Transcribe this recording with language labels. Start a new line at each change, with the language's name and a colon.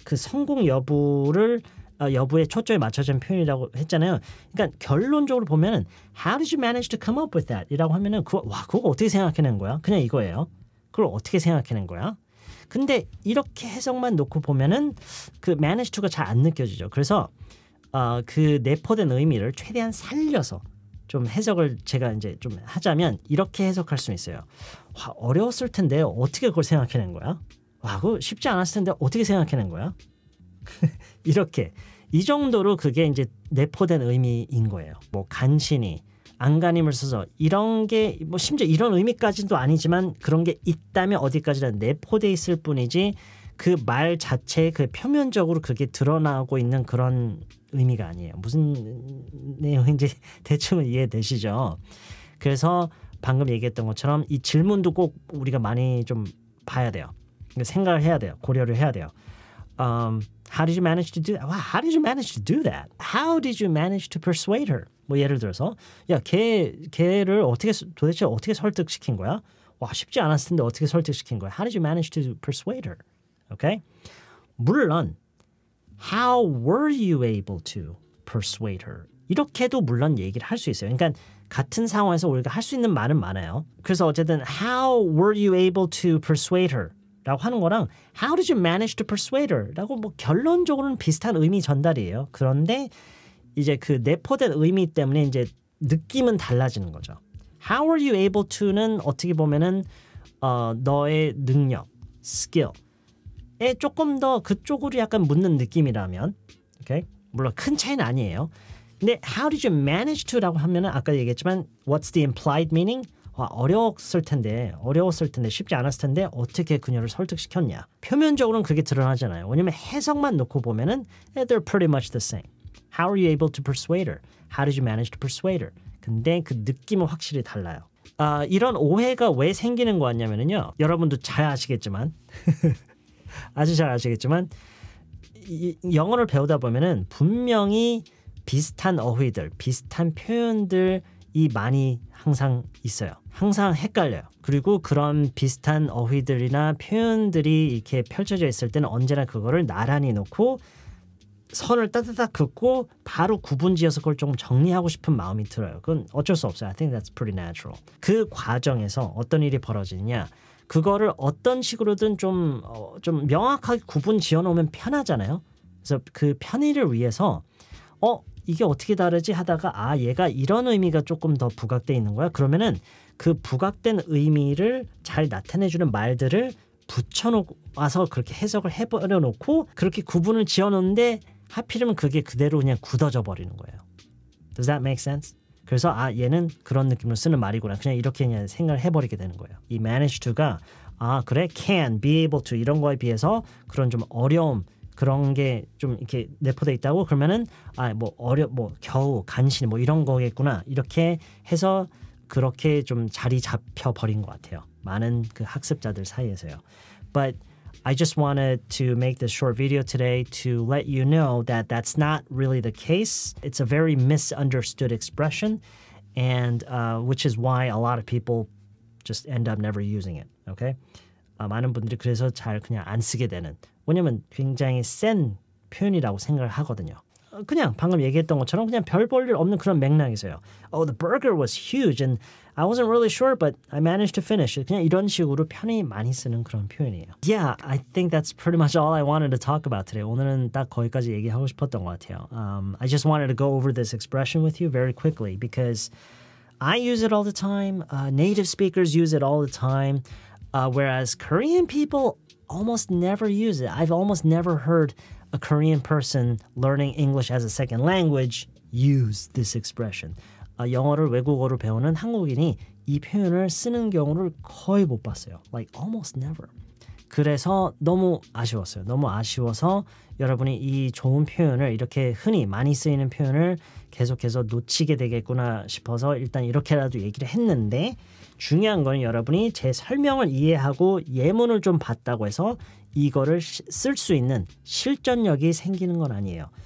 Korean: 그 성공 여부에 초점이 맞춰진 표현이라고 했잖아요. 그러니까 결론적으로 보면은
English: How did you manage to come up with that?
Korean: 이라고 하면은 그거 어떻게 생각해낸 거야? 그냥 이거예요. 그걸 어떻게 생각해낸 거야? 근데 이렇게 해석만 놓고 보면은 그 manage to가 잘 안 느껴지죠. 그래서 그 내포된 의미를 최대한 살려서 좀 해석을 제가 이제 좀 하자면 이렇게 해석할 수 있어요. 어려웠을 텐데 어떻게 그걸 생각해낸 거야? 그거 쉽지 않았을 텐데 어떻게 생각해낸 거야? 이렇게 이 정도로 그게 이제 내포된 의미인 거예요. 간신히 안간힘을 써서 이런 게 심지어 이런 의미까지도 아니지만 그런 게 있다면 어디까지나 내포돼 있을 뿐이지 그 말 자체 그 표면적으로 그게 드러나고 있는 그런 의미가 아니에요. 무슨 내용인지 대충 이해되시죠? 그래서 방금 얘기했던 것처럼 이 질문도 꼭 우리가 많이 좀 봐야 돼요. 생각을 해야 돼요. 고려를 해야 돼요.
English: How did you manage to do that? Wow, how did you manage to do that? How did you manage to persuade her?
Korean: 뭐 예를 들어서 야, 걔를 도대체 어떻게 설득시킨 거야? 와, 쉽지 않았을 텐데 어떻게 설득시킨 거야?
English: How did you manage to persuade her? Okay? 물론 How were you able to persuade her?
Korean: 이렇게도 물론 얘기를 할 수 있어요. 그러니까 같은 상황에서 우리가 할 수 있는 말은 많아요.
English: 그래서 어쨌든 How were you able to persuade her?
Korean: 라고 하는 거랑
English: How did you manage to persuade her?
Korean: 라고 뭐 결론적으로는 비슷한 의미 전달이에요. 그런데 이제 그 내포된 의미 때문에 이제 느낌은 달라지는 거죠. How were you able to는 어떻게 보면은 너의 능력, skill에 조금 더 그쪽으로 약간 묻는 느낌이라면, okay? 물론 큰 차이는 아니에요. 근데 how did you manage to라고 하면은 아까 얘기했지만
English: what's the implied meaning?
Korean: 어려웠을 텐데 쉽지 않았을 텐데 어떻게 그녀를 설득시켰냐. 표면적으로는 그게 드러나잖아요. 왜냐면 해석만 놓고 보면은
English: they're pretty much the same. How are you able to persuade her? How did you manage to persuade her?
Korean: 근데 그 느낌은 확실히 달라요. 이런 오해가 왜 생기는 거 같냐면요. 여러분도 잘 아시겠지만 아주 잘 아시겠지만 영어를 배우다 보면은 분명히 비슷한 어휘들, 비슷한 표현들이 많이 항상 있어요. 항상 헷갈려요. 그리고 그런 비슷한 어휘들이나 표현들이 이렇게 펼쳐져 있을 때는 언제나 그거를 나란히 놓고 선을 따다닥 긋고 바로 구분지어서 그걸 좀 정리하고 싶은 마음이 들어요. 그건 어쩔 수 없어요.
English: I think that's pretty natural.
Korean: 그 과정에서 어떤 일이 벌어지느냐. 그거를 어떤 식으로든 좀 명확하게 구분 지어놓으면 편하잖아요. 그래서 그 편의를 위해서 이게 어떻게 다르지 하다가 얘가 이런 의미가 조금 더 부각돼 있는 거야. 그러면은 그 부각된 의미를 잘 나타내주는 말들을 붙여놓고 와서 그렇게 해석을 해버려놓고 그렇게 구분을 지어놓는데 하필이면 그게 그대로 그냥 굳어져 버리는 거예요.
English: Does that make sense?
Korean: 그래서 얘는 그런 느낌으로 쓰는 말이구나. 그냥 이렇게 그냥 생각을 해버리게 되는 거예요. 이 manage to가 그래 can, be able to 이런 거에 비해서 그런 좀 어려움 그런 게 좀 이렇게 내포돼 있다고 그러면은 겨우 간신히 뭐 이런 거겠구나 이렇게 해서 그렇게 좀 자리 잡혀 버린 것 같아요. 많은 그 학습자들 사이에서요.
English: But I just wanted to make this short video today to let you know that that's not really the case. It's a very misunderstood expression, and which is why a lot of people just end up never using it. Okay?
Korean: 많은 분들이 그래서 잘 그냥 안 쓰게 되는. 왜냐면 굉장히 센 표현이라고 생각을 하거든요. 그냥 방금 얘기했던 것처럼 그냥 별 볼 일 없는 그런 맥락에서요.
English: The burger was huge and I wasn't really sure but I managed to finish.
Korean: 그냥 이런 식으로 편히 많이 쓰는 그런 표현이에요.
English: Yeah, I think that's pretty much all I wanted to talk about today.
Korean: 오늘은 딱 거기까지 얘기하고 싶었던 것 같아요.
English: I just wanted to go over this expression with you very quickly because I use it all the time. Native speakers use it all the time. Whereas Korean people almost never use it. I've almost never heard a Korean person learning English as a second language use this expression.
Korean: 영어를 외국어로 배우는 한국인이 이 표현을 쓰는 경우를 거의 못 봤어요.
English: Like almost never.
Korean: 그래서 너무 아쉬웠어요. 너무 아쉬워서 여러분이 이 좋은 표현을 이렇게 흔히 많이 쓰이는 표현을 계속해서 놓치게 되겠구나 싶어서 일단 이렇게라도 얘기를 했는데 중요한 건 여러분이 제 설명을 이해하고 예문을 좀 봤다고 해서 이거를 쓸 수 있는 실전력이 생기는 건 아니에요.